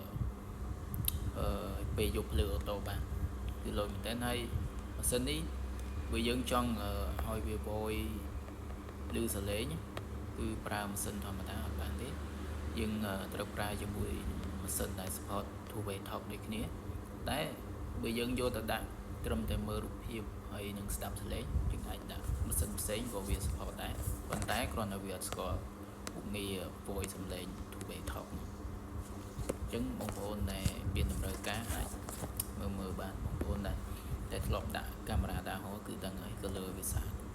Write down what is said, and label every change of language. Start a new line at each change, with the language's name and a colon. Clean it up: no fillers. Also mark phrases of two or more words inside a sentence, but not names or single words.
Khmer: ពេលយកភ្លើងអូតូបានគឺលយមែនតើហើយម៉ាស៊ីននេះបើយើងចង់ឲ្យវាបយឮសលេងគឺ ប្រើម៉ាស៊ីនធម្មតាអត់បានទេយើងត្រូវប្រើជាមួយម៉ាស៊ីនដែល support
English: two-way talk
Khmer: ដូចគ្នាតែបើយើងយកទៅដាក់ត្រឹមតែមើលរូបភាពហើយនឹងស្ដាប់សលេងយើងអាចដាក់ម៉ាស៊ីនផ្សេងក៏វា support ដែរប៉ុន្តែគ្រាន់តែវាអត់ស្គាល់មុខងារ voice សំឡេង
English: two-way talk
Khmer: អញ្ចឹងបងប្អូនដែលមានតម្រូវការអាចមើលបានបងប្អូនដែលធ្លាប់ដាក់កាមេរ៉ាតាហោះគឺដឹងហើយ color វាស្អាត